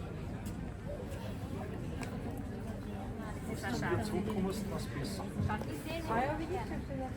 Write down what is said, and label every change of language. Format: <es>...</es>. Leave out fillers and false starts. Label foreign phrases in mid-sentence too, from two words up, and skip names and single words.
<de>Zurückkommst, was besser.</de> <pl>A ja widzicie, że ja...</pl>